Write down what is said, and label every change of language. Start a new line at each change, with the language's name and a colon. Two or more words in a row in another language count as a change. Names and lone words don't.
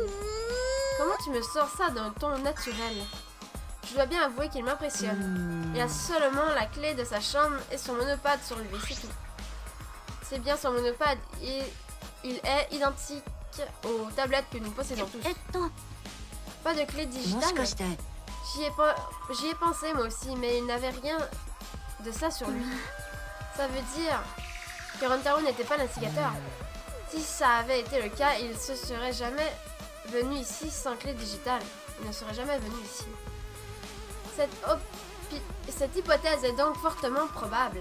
French: Comment tu me sors ça d'un ton naturel? Je dois bien avouer qu'il m'impressionne. Il a seulement la clé de sa chambre et son monopade sur lui, c'est tout. C'est bien son monopade et il est identique aux tablettes que nous possédons tous.
Japanese: えっと
French: Pas de clé
Japanese: もし
French: digitale.
Japanese: かして
French: J'y ai pensé moi aussi, mais il n'avait rien de ça sur lui. Ça veut dire que Rantaro n'était pas l'instigateur. Si ça avait été le cas, il ne serait jamais venu ici sans clé digitale. Il ne serait jamais venu ici. Cette hypothèse est donc fortement probable.